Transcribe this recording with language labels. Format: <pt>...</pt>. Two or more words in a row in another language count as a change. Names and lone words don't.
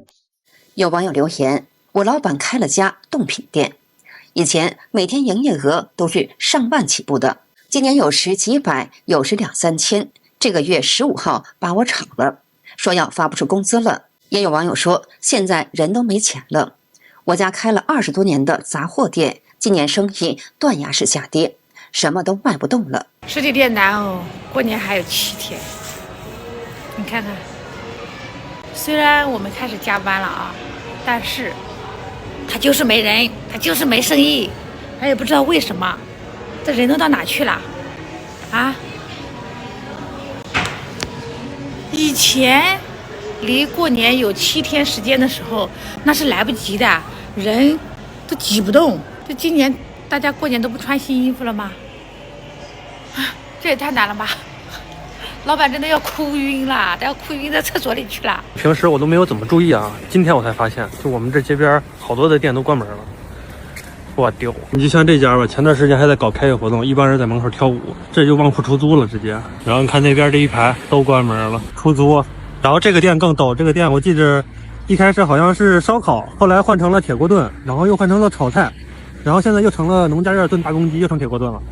<zh>有網友留言：我老闆開了家凍品店，以前每天營業額都是上萬起步的，今年有時幾百，有時2、3千。這個月15號把我炒了，說要發不出工資了。也有網友說，現在人都沒錢了。我家開了20多年的雜貨店，今年生意斷崖式下跌，什麼都賣不動了。實體店難哦，過年還有7天。你看看，雖然我們開始加班了啊，但是他就是沒人，他就是沒生意，他也不知道為什麼，這人都到哪去了啊？以前離過年有7天時間的時候，那是來不及的，人都擠不動。就今年大家過年都不穿新衣服了嗎？啊，這也太難了吧！老闆真的要哭暈了，他要哭暈在廁所裡去了。平時我都沒有怎麼注意啊，今天我才发现，就我們這街邊好多的店都關門了，我丟！你就像這家吧，前段時間還在搞開業活動，一幫人在門口跳舞，這就旺鋪出租了直接。然後你看那邊這一排都關門了，出租。然後這個店更逗，這個店我記着一開始好像是燒烤，後來換成了鐵鍋燉，然後又換成了炒菜，然後現在又成了农家院燉大公雞，又成鐵鍋燉了。</zh>